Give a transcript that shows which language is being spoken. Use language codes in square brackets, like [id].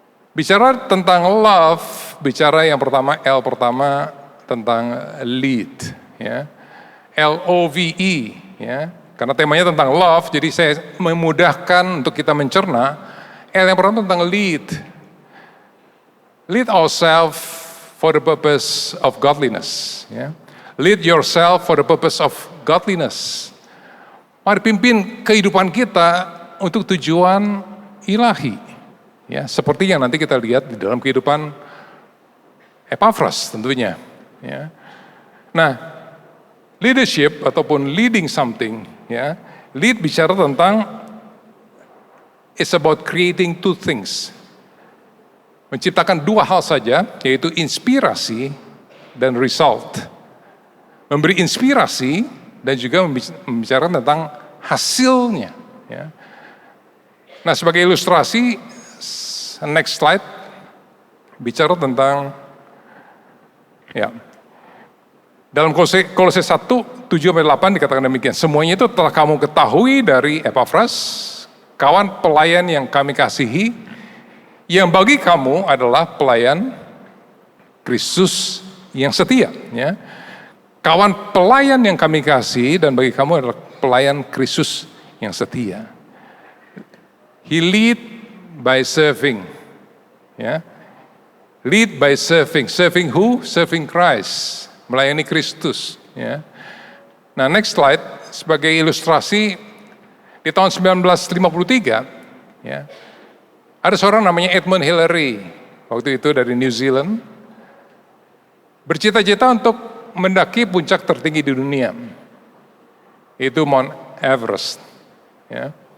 [id] Bicara tentang love, bicara yang pertama, L pertama tentang lead, ya. L-O-V-E, ya. Karena temanya tentang love, jadi saya memudahkan untuk kita mencerna. L yang pertama tentang lead. [en] Lead ourselves for the purpose of godliness, ya. Lead yourself for the purpose of godliness. [id] Mari pimpin kehidupan kita untuk tujuan ilahi. Ya, seperti yang nanti kita lihat di dalam kehidupan Epafras tentunya. Ya. Nah, leadership ataupun leading something, ya, lead bicara tentang [en] it's about creating 2 things. [id] Menciptakan 2 hal saja, yaitu inspirasi dan result. Memberi inspirasi dan juga membicarakan tentang hasilnya. Ya. Nah, sebagai ilustrasi, next slide, bicara tentang, ya, dalam Kolose 1, 7-8 dikatakan demikian, semuanya itu telah kamu ketahui dari Epafras, kawan pelayan yang kami kasihi, yang bagi kamu adalah pelayan Kristus yang setia. Ya. Kawan pelayan yang kami kasihi dan bagi kamu adalah pelayan Kristus yang setia. [en] He lead by serving, ya, lead by serving. Serving who? Serving Christ, [id] melayani Kristus. Ya. Nah, next slide, sebagai ilustrasi, di tahun 1953, ya, ada seorang namanya Edmund Hillary, waktu itu dari New Zealand, bercita-cita untuk mendaki puncak tertinggi di dunia, itu Mount Everest. Ya.